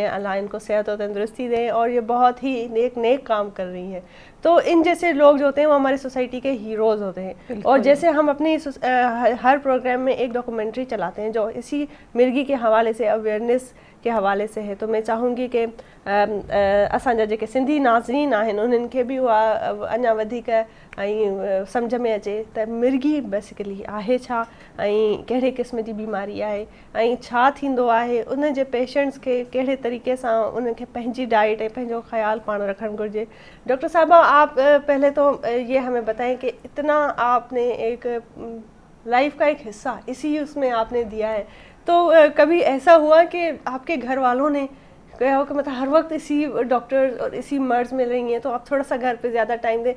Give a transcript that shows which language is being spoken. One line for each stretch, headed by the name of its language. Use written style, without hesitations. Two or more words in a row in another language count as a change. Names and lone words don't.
Urdu: اللہ ان کو صحت و تندرستی دیں, اور یہ بہت ہی نیک کام کر رہی ہیں. تو ان جیسے لوگ جو ہوتے ہیں وہ ہماری سوسائٹی کے ہیروز ہوتے ہیں. اور جیسے ہم اپنی ہر پروگرام میں ایک ڈاکومنٹری چلاتے ہیں جو اسی مرگی کے حوالے سے, اویئرنیس کے حوالے سے ہے, تو میں چاہوں گی کہ
Sindhi: असांजा जेके सिंधी नाज़रीन आहिनि उन्हनि खे बि उहा अञा वधीक ऐं सम्झ में अचे त मिर्गी बेसिकली आहे छा ऐं कहिड़े क़िस्म जी बीमारी आहे ऐं छा थींदो आहे, उन जे पेशेंट्स खे कहिड़े तरीक़े सां उनखे पंहिंजी डाइट ऐं पंहिंजो ख़्यालु पाण रखणु घुरिजे.
Urdu: ڈاکٹر صاحبہ، آپ پہلے تو یہ ہمیں بتائیں کہ اتنا آپ نے ایک لائف کا ایک حصہ اسی اس میں آپ نے دیا ہے، تو کبھی ایسا ہوا کہ آپ کے گھر والوں نے کہا ہو کہ مطلب ہر وقت اسی ڈاکٹر اور اسی مرض میں رہی ہیں تو آپ تھوڑا سا گھر پے زیادہ ٹائم دیں.